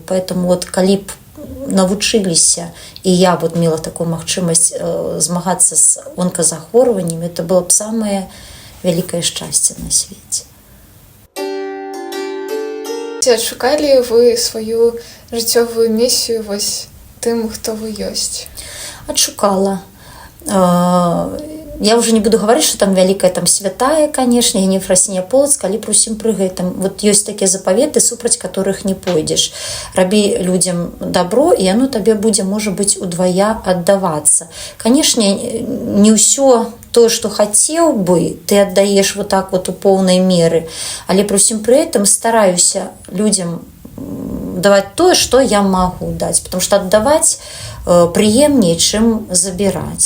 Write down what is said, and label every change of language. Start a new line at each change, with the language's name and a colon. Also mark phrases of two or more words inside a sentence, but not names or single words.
Russian: Поэтому вот
Belarusian: калі б навучыліся, і я вот мела такую магчымасць змагацца з онказахворваннямі,
Russian: это было б
Belarusian: самае вялікае шчасце на свеце. Ці адшукалі вы сваю жыццёвую місію вось тым, хто вы ёсць? Адшукала.
Russian: Я уже не буду говорить, что там великая там святая, конечно, и Ефросинья Полоцк, але при всем при этом. Вот есть такие заповеты, супроть которых не пойдешь. Раби людям добро, и оно тебе будет, может быть, удвоя отдаваться. Конечно, не все то, что хотел бы, ты отдаешь вот так вот у полной меры, але при всем при этом стараюсь людям давать то, что я могу дать, потому что отдавать приемнее, чем забирать.